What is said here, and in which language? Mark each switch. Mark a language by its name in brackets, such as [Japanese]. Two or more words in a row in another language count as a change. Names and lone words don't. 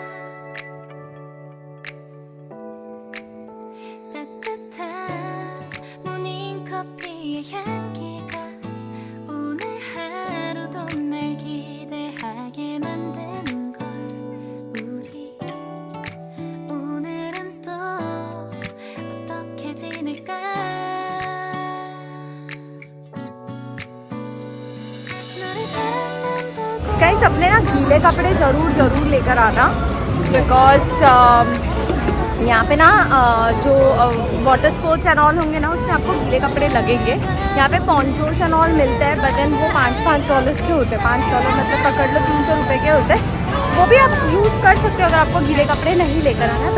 [Korean] 따뜻한 모닝커피의 향기가 오늘 하루도 날 기대하게 만드는 걸. 우리 오늘은 또 어떻게 지낼까? 너를 바라만 보고 [Hindi] गाइस अपने ना गीले कपड़े ज़रूर लेकर आना, बिकॉज यहाँ पे ना जो [English] water sports and all [Hindi] होंगे ना, उसमें आपको गीले कपड़े लगेंगे। यहाँ पे [English] ponchos and all [Hindi] मिलते हैं, [English] but then [Hindi] वो $5 के होते हैं। $5 मतलब पकड़ लो 300 रुपये के होते हैं। वो भी आप यूज़ कर सकते हो अगर आपको गीले कपड़े नहीं लेकर आना है।